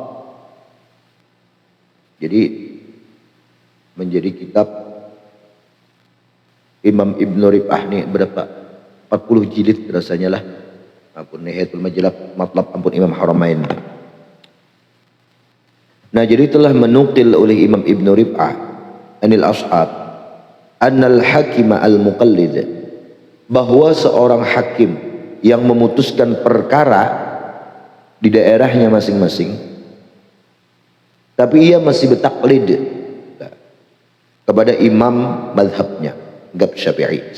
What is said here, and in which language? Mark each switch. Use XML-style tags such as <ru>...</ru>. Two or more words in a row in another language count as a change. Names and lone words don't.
<id>Jadi menjadi kitab Imam Ibnu Rif'ah ini berapa? 40 jilid rasanya lah.</id> <bjn>Ampun Nihayatul Matlab, ampun Imam Haramain.</bjn> <id>Nah, jadi telah menukil oleh Imam Ibnu Rif'ah</id> <ar>عن الأصحاب أن الحاكم المقلد,</ar> <id>bahwa seorang hakim yang memutuskan perkara di daerahnya masing-masing tapi ia masih bertaklid kepada imam madhabnya Gab Syafi'i.</id>